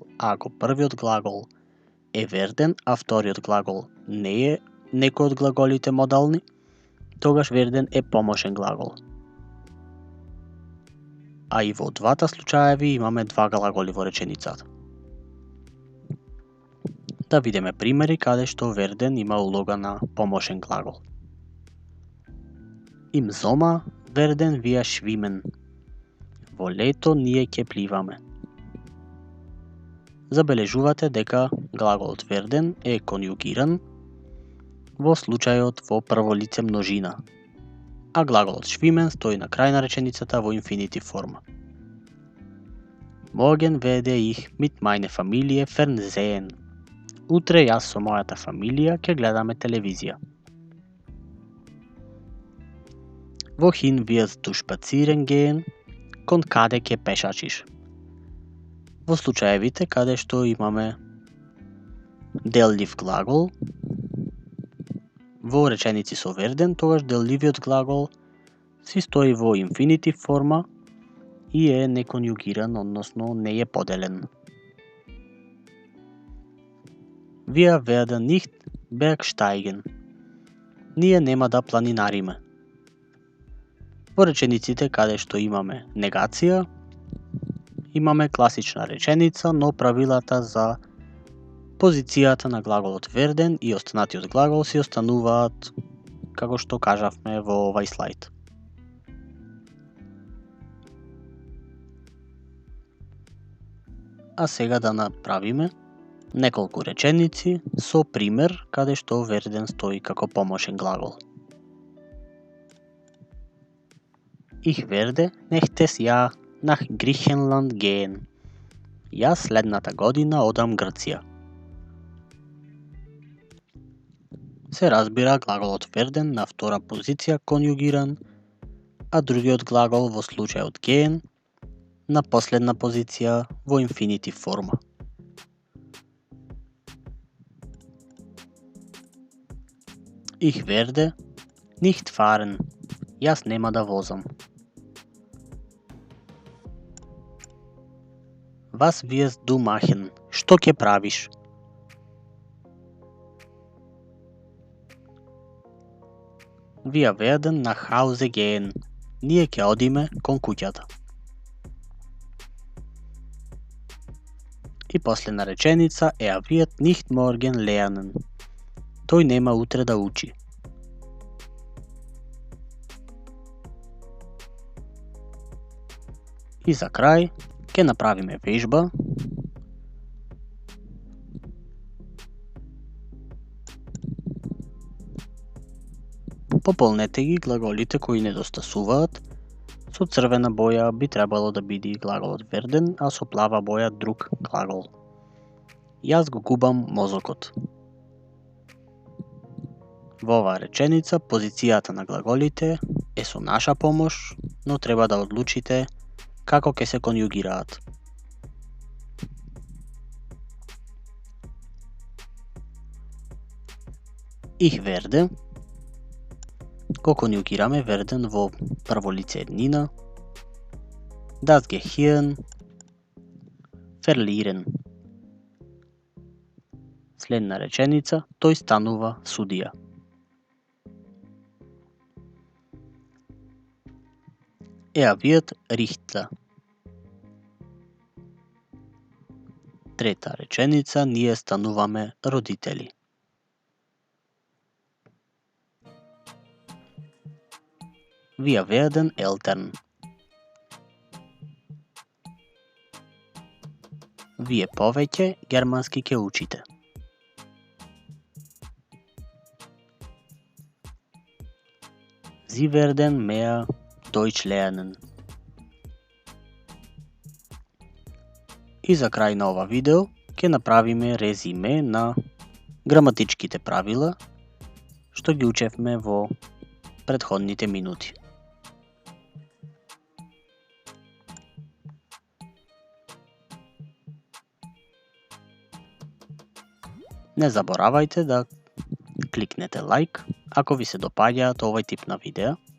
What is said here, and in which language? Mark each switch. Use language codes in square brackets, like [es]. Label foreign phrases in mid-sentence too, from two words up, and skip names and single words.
[mk] А ако првиот глагол е верден, а вториот глагол не е некој од глаголите модални, тогаш верден е помошен глагол. А и во двата случаеви имаме 2 глаголи во реченицата. Да видиме примери каде што верден има улога на помошен глагол. [de] Im Sommer werden wir schwimmen. [mk] Во лето ние ќе пливаме. Забележувате дека глаголот верден е конјугиран во случајот во прволице множина, а глаголот schwimmen стои на крај на реченицата во инфинитив форма. [de] Morgen werde ich mit meiner Familie fernsehen. [mk] Утре јас со мојата фамилија ќе гледаме телевизија. [de] Wohin wirst du spazieren gehen? [mk] Кон каде ќе пешачиш? Во случаевите каде што имаме деллив глагол во реченици со верден, тогаш делливиот глагол си стои во инфинитив форма и е неконјугиран, односно не е поделен. [de] Wir werden nicht bergsteigen. [mk] Ние нема да планинариме. Во речениците каде што имаме негација, имаме класична реченица, но правилата за позицијата на глаголот верден и останатиот глагол си остануваат како што кажавме во овај слайд. А сега да направиме неколку реченици со пример каде што верден стои како помошен глагол. [de] Ich werde nächstes Jahr nach Griechenland gehen. [mk] Јас следната година одам Грција. Се разбира глаголот верден на втора позиција конјугиран, а другиот глагол во случајот gehen на последна позиција во инфинитив форма. [de] Ich werde nicht fahren. [mk] Јас нема да возам. [de] Was wirst du machen? [mk] Што ќе правиш? [de] Wir werden nach Hause gehen. [mk] Ние ќе одиме кон куќата. И последна реченица, [de] wird nicht morgen lernen. [mk] Тој нема утре да учи. И за крај, ќе направиме вежба. Пополнете ги глаголите кои недостасуваат. Со црвена боја би требало да биде глаголот werden, а со плава боја друг глагол. Јас го губам мозокот. Во оваа реченица позицијата на глаголите е со наша помош, но треба да одлучите како ќе се конјугираат. [de] Ich werde [mk] го конјугираме werden во прво лице еднина. [de] Das Gehirn verlieren. [mk] Следна реченица, тој станува судија. [de] Wird Richter. [mk] Трета реченица, ние стануваме родители. [de] Wir werden Eltern. [mk] Вие повеќе германски ќе учите. [de] Sie werden mehr Deutsch lernen. [mk] И за крај на ова видео ќе направиме резиме на граматичките правила што ги учевме во претходните минути. Не заборавајте да кликнете лайк ако ви се допаѓаат овој тип на видеа.